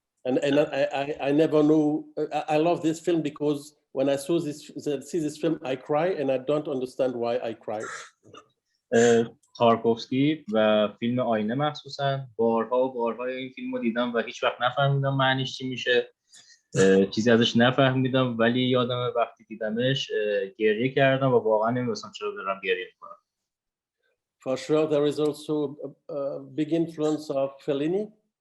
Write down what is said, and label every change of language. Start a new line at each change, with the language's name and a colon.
English: I never know. I love this film because when I see this film, I cry, and I don't understand why I cry.
Persian: تارکوفسکی و فیلم آینه مخصوصا بارها این فیلم رو دیدم و هیچ وقت نفهمیدم معنیش چی میشه، چیزی ازش نفهمیدم، ولی یادم وقتی دیدمش گریه کردم و واقعا نمی‌دونستم چرا دارم گریه می‌کنم.
English: For sure, there is also a big influence of Fellini.